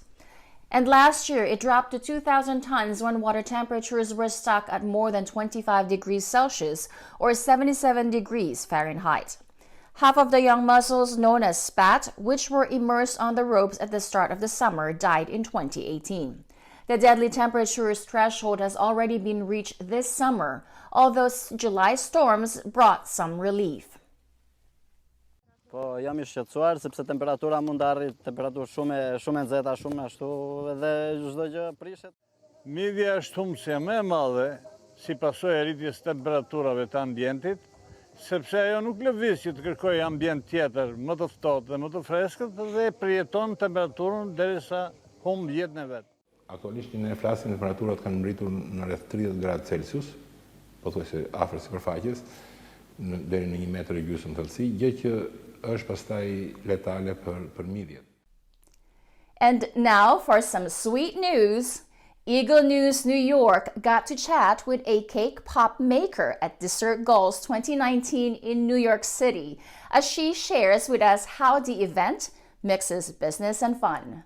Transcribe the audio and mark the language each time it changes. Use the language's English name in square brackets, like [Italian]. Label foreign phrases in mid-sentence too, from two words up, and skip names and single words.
[English] And last year, it dropped to 2,000 tons when water temperatures were stuck at more than 25 degrees Celsius or 77 degrees Fahrenheit. Half of the young mussels, known as spat, which were immersed on the ropes at the start of the summer, died in 2018. The deadly temperatures threshold has already been reached this summer, although July storms brought some relief. [Albanian] Po jam I shqetësuar sepse temperatura mund të arrijë temperaturë shumë e nxehta, shumë ashtu dhe çdo gjë prishet. Midhja është humbse më e madhe si pasojë e rritjes temperaturave të ambientit, sepse ajo nuk lëviz që të kërkojë ambient tjetër më të ftohtë dhe më të freskët dhe përjeton temperaturën derisa humb jetën e vet. Aktualisht ne flasim temperaturat kanë ngritur në rreth 30 gradë Celsius, pothuajse afër sipërfaqes, deri në 1,5 metër thellësi, gjë që është pastaj letale për midhjet. [English] And now for some sweet news. Eagle News New York got to chat with a cake pop maker at Dessert Goals 2019 in New York City as she shares with us how the event mixes business and fun.